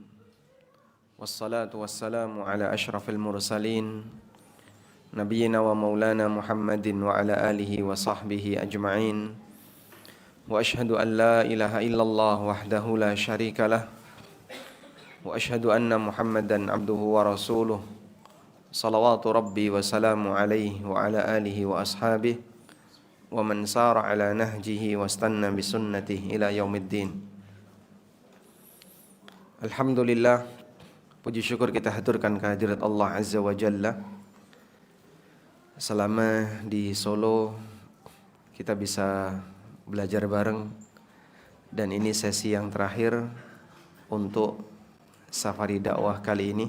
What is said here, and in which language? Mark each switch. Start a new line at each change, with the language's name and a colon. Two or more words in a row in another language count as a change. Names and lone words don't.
Arabic: والصلاة والسلام على أشرف المرسلين نبينا ومولانا محمد وعلى آله وصحبه أجمعين. وأشهد أن لا إله إلا الله وحده لا شريك له. وأشهد أن محمدا عبده ورسوله. صلوات ربي وسلامه عليه وعلى آله وأصحابه ومن سار على نهجه واستن بسنته إلى يوم الدين.
Indonesian: Alhamdulillah, puji syukur kita haturkan kehadirat
Arabic: الله عز وجل.
Indonesian: Selama di Solo kita bisa belajar bareng, dan ini sesi yang terakhir untuk safari dakwah kali ini.